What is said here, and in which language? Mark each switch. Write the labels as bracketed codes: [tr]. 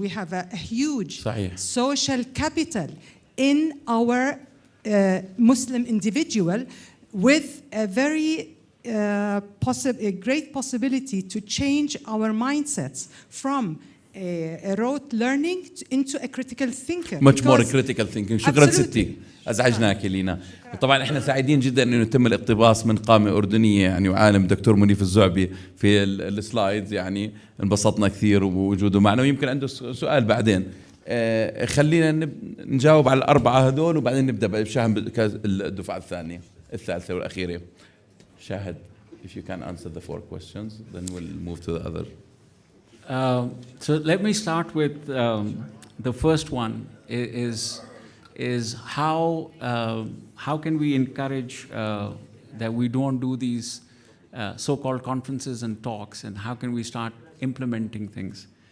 [en] We have a huge social capital in our Muslim individual, with a very a great possibility to change our mindsets from a rote learning into a critical thinker. Much more critical thinking. [ar] شكرا ستي، أزعجناك لينا. طبعا احنا سعيدين جدا انه يتم الاقتباس من قامة أردنية يعني وعالم الدكتور منيف الزعبي في السلايدز، يعني انبسطنا كثير بوجوده معنا، ويمكن عنده سؤال بعدين. خلينا نجاوب على الأربعة هذول وبعدين نبدأ بشاهد الدفعة الثالثة والأخيرة. [en] شاهد, if you can answer the 4 questions, then we'll move to the other. So let me start with the first one. Is how can we encourage that we don't do these so-called conferences and talks, and how can we start implementing things?